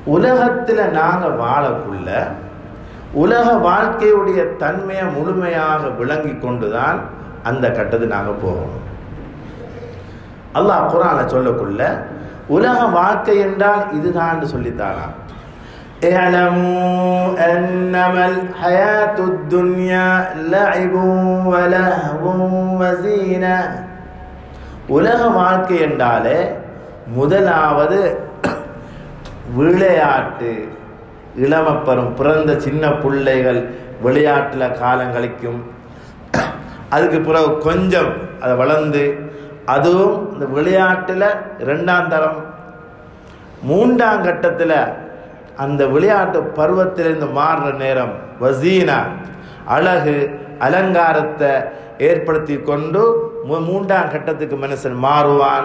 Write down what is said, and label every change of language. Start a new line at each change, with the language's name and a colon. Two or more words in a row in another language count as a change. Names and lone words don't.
Tamil: உலகத்தில் நாங்கள் வாழக்குள்ள உலக வாழ்க்கையுடைய தன்மையை முழுமையாக விளங்கி கொண்டுதான் அந்த கட்டத்துக்கு நாங்கள் போகணும். அல்லாஹ் குர்ஆன்ல சொல்லக்குள்ள உலக வாழ்க்கை என்றால் இதுதான் சொல்லித்தாராம்.
Arabic: اعلموا انما الحياة الدنيا لعب ولهو وزينة.
Tamil: உலக வாழ்க்கை என்றாலே முதலாவது விளையாட்டு. இளமப்பரும் பிறந்த சின்ன பிள்ளைகள் விளையாட்டில் காலம் கழிக்கும். அதுக்கு பிறகு கொஞ்சம் அதை வளர்ந்து அதுவும் இந்த விளையாட்டில் 2ஆம் தரம் 3ஆம் கட்டத்தில் அந்த விளையாட்டு பருவத்திலிருந்து மாறுற நேரம் வசீனா அழகு அலங்காரத்தை ஏற்படுத்தி கொண்டு 3ஆம் கட்டத்துக்கு மனுஷன் மாறுவான்.